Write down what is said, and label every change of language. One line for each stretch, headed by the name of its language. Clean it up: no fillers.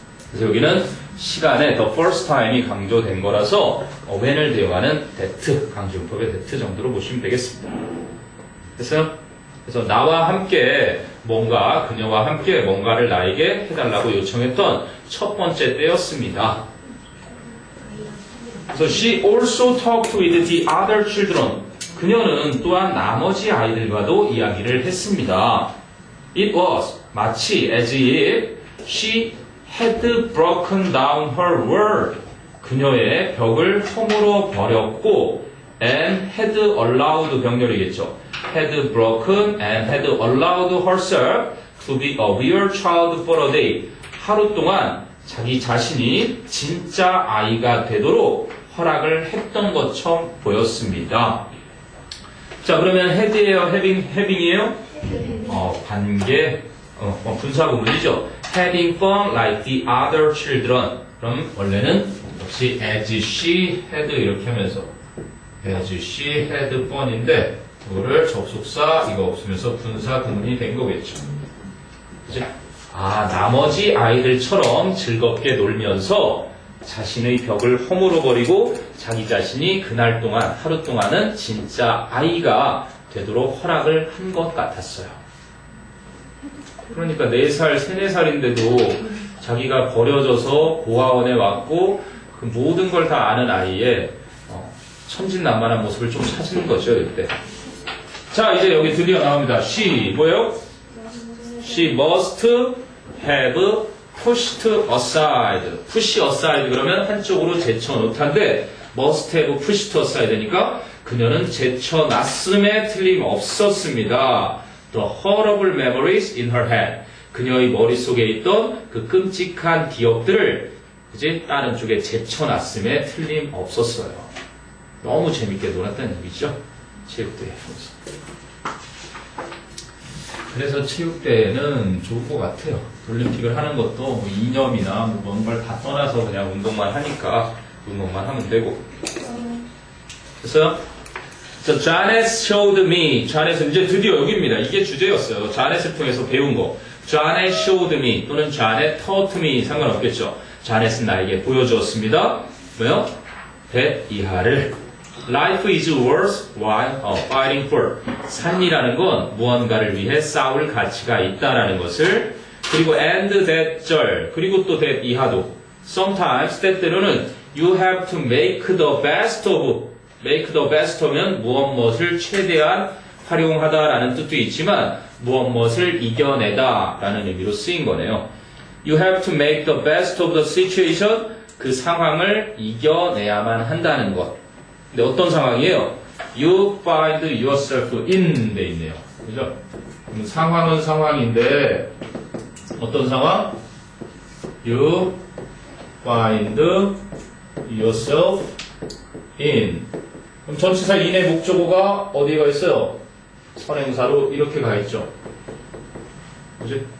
Korean: 그래서 여기는 시간에
English: the first time
Korean: 이 강조된 거라서 when을 대용하는 that, 강조용법의 that 정도로 보시면 되겠습니다. 됐어요? 그래서 나와 함께 뭔가, 그녀와 함께 뭔가를 나에게 해달라고 요청했던 첫 번째 때였습니다. 그래서
English: she also talked with the other children.
Korean: 그녀는 또한 나머지 아이들과도 이야기를 했습니다.
English: It was
Korean: 마치
English: as if she had broken down her world.
Korean: 그녀의 벽을 허물어 버렸고
English: and had allowed
Korean: 병렬이겠죠.
English: had broken and had allowed herself to be a real child for a day.
Korean: 하루 동안 자기 자신이 진짜 아이가 되도록 허락을 했던 것처럼 보였습니다. 자, 그러면 had예요? having이에요? 관계, 분사 구문이죠.
English: having fun like the other children.
Korean: 그럼 원래는 역시
English: as she had
Korean: 이렇게 하면서
English: as she had fun
Korean: 인데 이거를 접속사 이거 없으면서 분사 구문이 된 거겠죠. 그치? 나머지 아이들처럼 즐겁게 놀면서 자신의 벽을 허물어 버리고 자기 자신이 그날 동안 하루 동안은 진짜 아이가 되도록 허락을 한 것 같았어요. 그러니까 4살, 3, 4살인데도 자기가 버려져서 고아원에 왔고 그 모든 걸 다 아는 아이의 천진난만한 모습을 좀 찾은 거죠, 이때. 자, 이제 여기 드디어 나옵니다. She, 뭐예요?
English: She must have pushed aside.
Korean: push aside 그러면 한쪽으로 제쳐놓다인데
English: must have pushed aside
Korean: 니까 그녀는 제쳐놨음에 틀림없었습니다.
English: The horrible memories in her head.
Korean: 그녀의 머릿속에 있던 그 끔찍한 기억들을 그지? 다른 쪽에 제쳐놨음에 틀림없었어요. 너무 재밌게 놀았다는 얘기죠. 체육대회. 그래서 체육대회는 좋은 것 같아요. 올림픽을 하는 것도 뭐 이념이나 뭐 뭔가를 다 떠나서 그냥 운동만 하니까 운동만 하면 되고. 됐어요?
English: So, Janet showed me.
Korean: Janet은 이제 드디어 여기입니다. 이게 주제였어요. Janet을 통해서 배운 거.
English: Janet showed me
Korean: 또는
English: Janet taught me
Korean: 상관없겠죠. Janet은 나에게 보여주었습니다. 뭐요? 100 이하를.
English: Life is worth while fighting for.
Korean: 삶이라는 건 무언가를 위해 싸울 가치가 있다라는 것을. 그리고 and that 절. 그리고 또 that 이하도.
English: Sometimes
Korean: 때때로는
English: you have to make the best of.
Korean: make the best 하면 무엇을 최대한 활용하다라는 뜻도 있지만 무엇을 이겨내다 라는 의미로 쓰인 거네요.
English: You have to make the best of the situation.
Korean: 그 상황을 이겨내야만 한다는 것. 근데 어떤 상황이에요?
English: You find yourself in
Korean: 돼 있네요. 그죠? 그럼 상황은 상황인데 어떤 상황?
English: You find yourself in.
Korean: 그럼 전치사 in의 목적어가 어디에 가 있어요? 선행사로 이렇게 가 있죠. 그지?